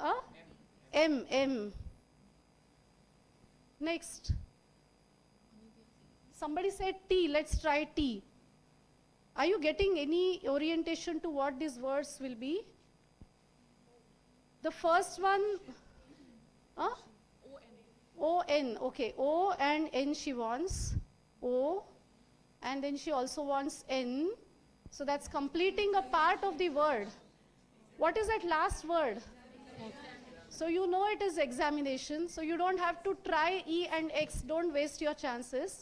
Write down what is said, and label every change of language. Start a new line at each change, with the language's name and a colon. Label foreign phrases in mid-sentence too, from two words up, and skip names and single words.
English: M. Next. Somebody said T. Let's try T. Are you getting any orientation to what these words will be? The first one. O-N. Okay. O and N she wants. O. And then she also wants N. So that's completing a part of the word. What is that last word? So you know it is examination. So you don't have to try E and X. Don't waste your chances.